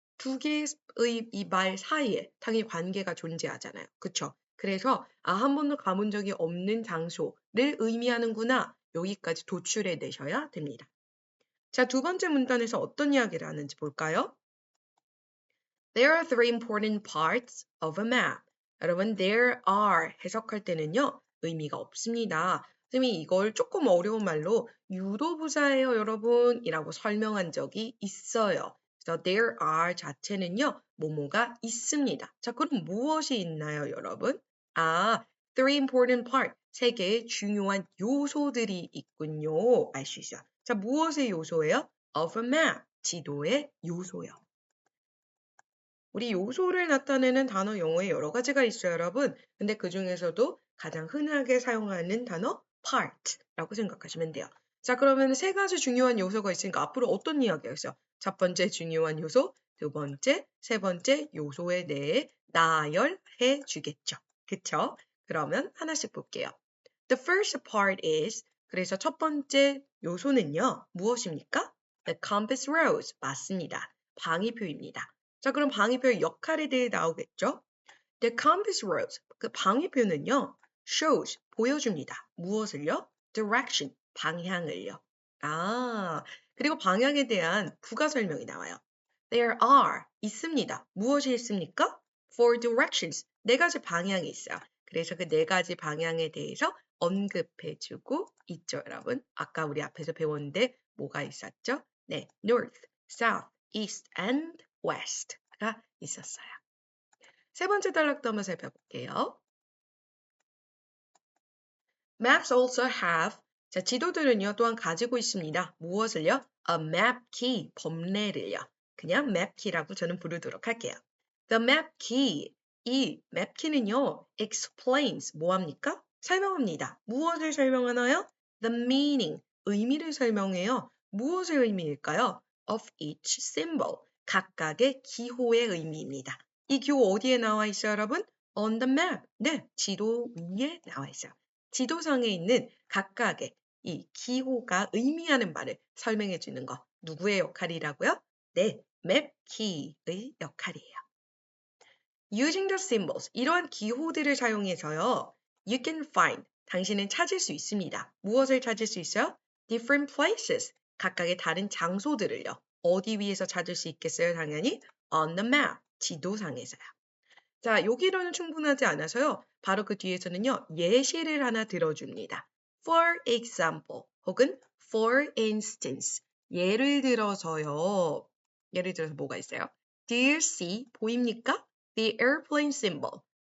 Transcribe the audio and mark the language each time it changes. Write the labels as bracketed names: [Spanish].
[Korean] 두 개의 이 말 사이에 당연히 관계가 존재하잖아요. 그쵸? 그래서 한 번도 가본 적이 없는 장소를 의미하는구나. 여기까지 도출해 내셔야 됩니다. 자, 두 번째 문단에서 어떤 이야기를 하는지 볼까요? [English] There are three important parts of a map. [Korean] 여러분, [English] there are [Korean] 해석할 때는요, 의미가 없습니다. 선생님이 이걸 조금 어려운 말로 유도부사예요, 여러분 이라고 설명한 적이 있어요. 그래서 [English] there are [Korean] 자체는요, 뭐뭐가 있습니다. 자, 그럼 무엇이 있나요, 여러분? [English] three important part, [Korean] 세 개의 중요한 요소들이 있군요. 알 수 있어요. 자, 무엇의 요소예요? [English] Of a map, [Korean] 지도의 요소요. 우리 요소를 나타내는 단어 영어에 여러 가지가 있어요, 여러분. 근데 그 중에서도 가장 흔하게 사용하는 단어 part라고 생각하시면 돼요. 자, 그러면 세 가지 중요한 요소가 있으니까 앞으로 어떤 이야기가 있어요? 첫 번째 중요한 요소, 두 번째, 세 번째 요소에 대해 나열해 주겠죠. 그쵸? 그러면 하나씩 볼게요. [English] The first part is, [Korean] 그래서 첫 번째 요소는요, 무엇입니까? [English] The compass rose. [Korean] 맞습니다. 방위표입니다. 자, 그럼 방위표의 역할에 대해 나오겠죠? [English] The compass rose, [Korean] 그 방위표는요, [English] shows, [Korean] 보여줍니다. 무엇을요? [English] Direction, [Korean] 방향을요. 그리고 방향에 대한 부가 설명이 나와요. [English] There are, [Korean] 있습니다. 무엇이 있습니까? [English] Four directions, [Korean] 네 가지 방향이 있어요. 그래서 그 네 가지 방향에 대해서 언급해주고 있죠, 여러분. 아까 우리 앞에서 배웠는데 뭐가 있었죠? [English] 네, north, south, east, and west가 있었어요. [Korean] 세 번째 단락도 한번 살펴볼게요. [English] Maps also have, [Korean] 자, 지도들은요, 또한 가지고 있습니다. 무엇을요? [English] A map key, [Korean] 법례를요. 그냥 map key라고 저는 부르도록 할게요. [English] The map key, [Korean] 이 map key는요, [English] explains, [Korean] 뭐합니까? 설명합니다. 무엇을 설명하나요? [English] The meaning, [Korean] 의미를 설명해요. 무엇의 의미일까요? [English] Of each symbol, [Korean] 각각의 기호의 의미입니다. 이 기호 어디에 나와 있어요, 여러분? [English] On the map, [Korean] 네, 지도 위에 나와 있어요. 지도상에 있는 각각의 이 기호가 의미하는 말을 설명해 주는 거 누구의 역할이라고요? 네, map key의 역할이에요. [English] Using the symbols, [Korean] 이러한 기호들을 사용해서요. [English] You can find, [Korean] 당신은 찾을 수 있습니다. 무엇을 찾을 수 있어요? [English] Different places, [Korean] 각각의 다른 장소들을요. 어디 위에서 찾을 수 있겠어요? 당연히 [English] on the map, [Korean] 지도상에서요. 자, 여기로는 충분하지 않아서요. 바로 그 뒤에서는요. 예시를 하나 들어줍니다. [English] For example 혹은 for instance. [Korean] 예를 들어서요. 예를 들어서 뭐가 있어요? [English] Do you see? [Korean] 보입니까? [English] The airplane symbol.